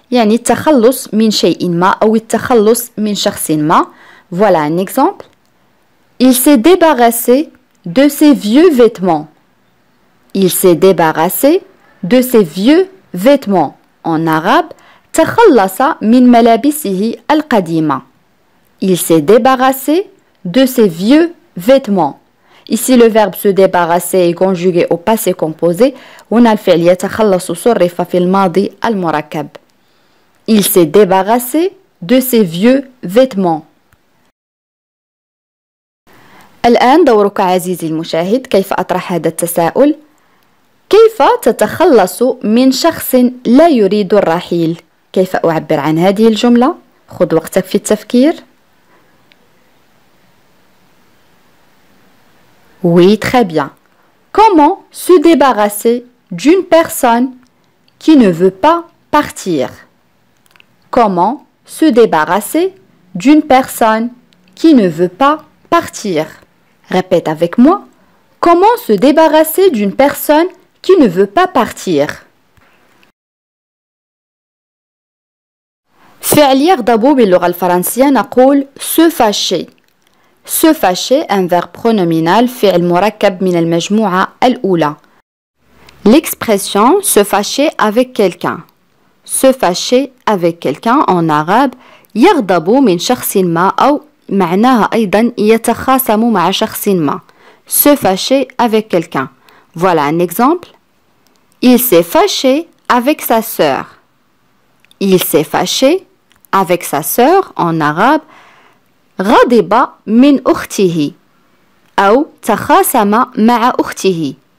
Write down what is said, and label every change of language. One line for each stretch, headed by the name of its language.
Arabic: يعني التخلص من شيء ما أو التخلص من شخص ما. Voilà un exemple.
French: Il s'est débarrassé de ses vieux vêtements. Il s'est débarrassé de ses vieux vêtements.
Arabic: En arabe, تخلص من ملابسه القديمة.
French: Il s'est débarrassé de ses vieux vêtements. Ici, le verbe se débarrasser est conjugué au passé composé.
Arabic: هنا الفعل يتخلص صرف في الماضي المركب.
French: Il s'est débarrassé de ses vieux vêtements.
Arabic: الآن دورك عزيزي المشاهد. كيف أطرح هذا التساؤل؟ كيف تتخلص من شخص لا يريد الرحيل؟ كيف أعبر عن هذه الجملة؟ خذ وقتك في التفكير.
French: Oui, très bien. Comment se débarrasser d'une personne qui ne veut pas partir? Comment se débarrasser d'une personne qui ne veut pas partir? Répète avec moi. Comment se débarrasser d'une personne qui ne veut pas partir?
Arabic: فعل يغضب باللغة الفرنسية نقول se fâcher.
French: Se fâcher, un verbe pronominal, فعل مركب من المجموعة الأولى. L'expression se fâcher avec quelqu'un.
Arabic: Se fâcher avec quelqu'un en arabe يغضب من شخص ما أو معناها أيضا يتخاصم مع شخص ما.
French: Se fâcher avec quelqu'un. Voilà un exemple. Il s'est fâché avec sa sœur. Il s'est fâché avec sa sœur en arabe غضب من أخته أو تخاصم مع أخته.